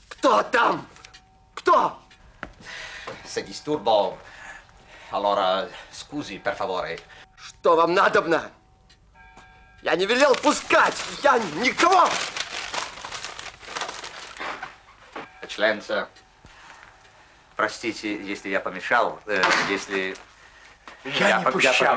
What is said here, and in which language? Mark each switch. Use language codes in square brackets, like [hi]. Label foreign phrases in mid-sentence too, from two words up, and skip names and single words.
[ru] Кто там? Кто? [it] Se disturbo, allora scusi, per favore. [ru] Что вам надобно? Я не велел пускать! Я никого! Eccellenza, простите, если я помешал, если... Я не пущал!